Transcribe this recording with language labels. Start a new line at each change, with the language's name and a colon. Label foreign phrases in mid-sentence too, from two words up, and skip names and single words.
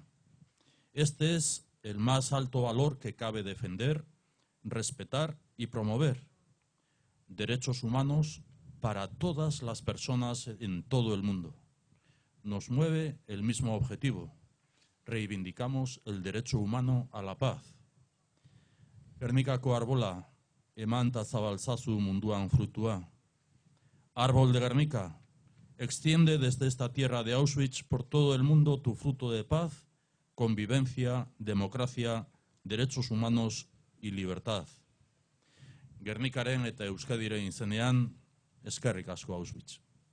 Spanish: Este es el más alto valor que cabe defender, respetar y promover. Derechos humanos para todas las personas en todo el mundo. Nos mueve el mismo objetivo. Reivindicamos el derecho humano a la paz.
Basque: Gernikako arbola, eman ta zabaltzazu munduan frutua.
Spanish: Árbol de Gernika, extiende desde esta tierra de Auschwitz por todo el mundo tu fruto de paz, convivencia, democracia, derechos humanos y libertad.
Basque: Gernikaren eta Euskadiren izenean, eskerrik asko Auschwitz.